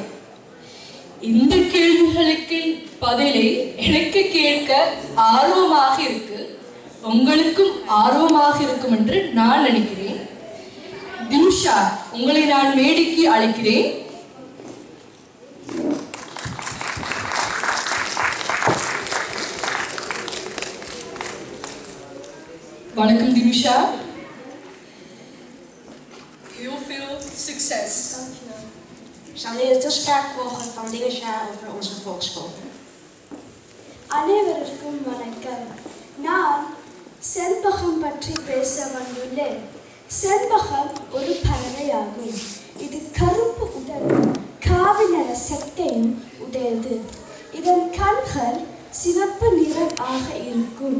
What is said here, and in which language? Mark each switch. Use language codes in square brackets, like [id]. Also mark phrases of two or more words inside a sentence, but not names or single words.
[ta] இந்த கேள்விகளுக்கு பதிலை எனக்கு கேட்க ஆர்வமாக இருக்கு, உங்களுக்கும் ஆர்வமாக இருக்கும் என்று நான் நினைக்கிறேன். தினுஷா, உங்களை நான் மேடைக்கு அழைக்கிறேன். வணக்கம் தினுஷா. [nl] Heel veel succes. Zal nu de toespraak volgen van Dinusha over onze volksschool. [ta] அனைவருக்கும் வணக்கம். நான் செண்பகம் பற்றி பேச வந்துள்ளேன். செண்பகம் ஒரு பறவையாகும். இது கருப்பு உடலும் காவி நிற சட்டையும் உடையது. இதன் கண்கள் சிவப்பு நிறம் ஆக இருக்கும்.